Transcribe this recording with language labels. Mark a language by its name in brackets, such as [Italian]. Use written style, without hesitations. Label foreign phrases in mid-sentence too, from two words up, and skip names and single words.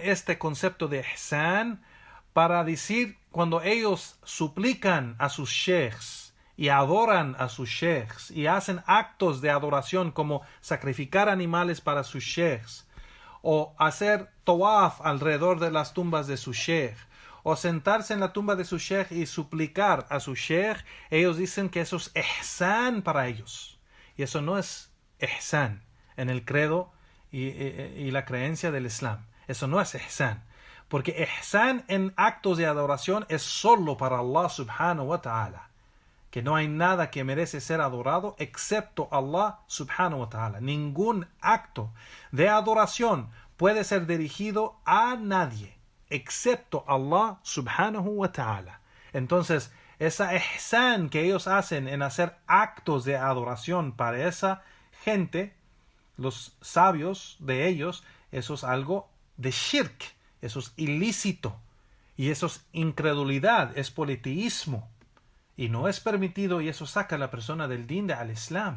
[Spanish] este concepto de ihsan para decir, cuando ellos suplican a sus sheikhs y adoran a sus sheikhs y hacen actos de adoración como sacrificar animales para sus sheikhs o hacer tawaf alrededor de las tumbas de su sheikh o sentarse en la tumba de su sheikh y suplicar a su sheikh, ellos dicen que eso es ihsan para ellos. Y eso no es ihsan en el credo y la creencia del Islam. Eso no es ihsan. Porque ihsan en actos de adoración es solo para Allah [Arabic] سبحانه وتعالى. [Spanish] Que no hay nada que merece ser adorado excepto Allah [Arabic] سبحانه وتعالى. [Spanish] Ningún acto de adoración puede ser dirigido a nadie excepto Allah [Arabic] سبحانه وتعالى. [Spanish] Entonces, esa ihsan que ellos hacen en hacer actos de adoración para esa gente, los sabios de ellos, eso es algo de shirk, eso es ilícito, y eso es incredulidad, es politeísmo, y no es permitido, y eso saca a la persona del [Arabic] دين الإسلام.